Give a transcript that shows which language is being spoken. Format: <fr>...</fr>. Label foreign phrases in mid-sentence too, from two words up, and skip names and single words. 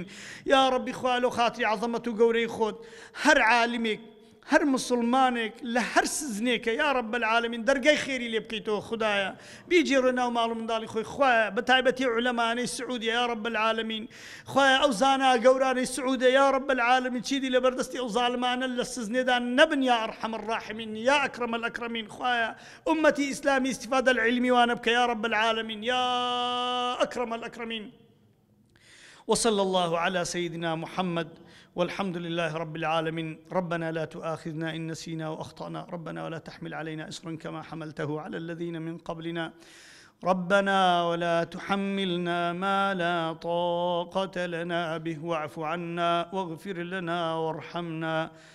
<ckb>یا ربی خوا لە خاتری عەظەمەت و گەورەی خۆت هەر عالمێک هەر مسلمانێک لە هەر سزنێکە</ckb> <ar>یا رب العالمین</ar> <ckb>دەرگای خێری لێ بکەیتەوە خدایە بیجێڕە ناو ماڵ و منداڵی خۆی خوایە بەتایبەتی عولەمانەی سعودیە</ckb> <ar>یا رب العالمین</ar> <ckb>خوایە ئەو زانا گەورانەی سعودە</ckb> <ar>یا رب العالمین</ar> <ckb>چیدی لە بەردەستی ئەو زاڵمانە لە سزنێدا نەبن</ckb> <ar>یا ئەرحەم الراحمین یا ئەکرەم الئەکرەمین</ar> <ckb>خوایە ئومەتی ئیسلامی</ckb> <ar>استیفادە العلمی</ar> <ckb>وانە بکە</ckb> <ar>یا رب العالمین یا ئەکرەم الئەکرەمین وصلى الله على سيدنا محمد والحمد لله رب العالمين ربنا لا تؤاخذنا إن نسينا وأخطأنا ربنا ولا تحمل علينا إصرا كما حملته على الذين من قبلنا ربنا ولا تحملنا ما لا طاقة لنا به واعف عنا واغفر لنا وارحمنا</ar>